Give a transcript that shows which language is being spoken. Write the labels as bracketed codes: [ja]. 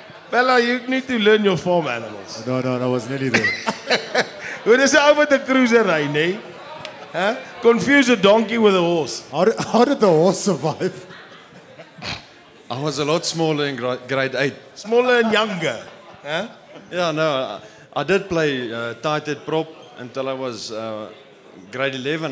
[en] Bella, you need to learn your farm animals. No, I was nearly there. [af] Hoe dis 'n ou met 'n cruiser ry, nê? Huh? [en] Confuse a donkey with a horse. How did the horse survive? I was a lot smaller in grade 8. Smaller and younger. Huh? Yeah, no, I did play tight head prop until I was grade 11.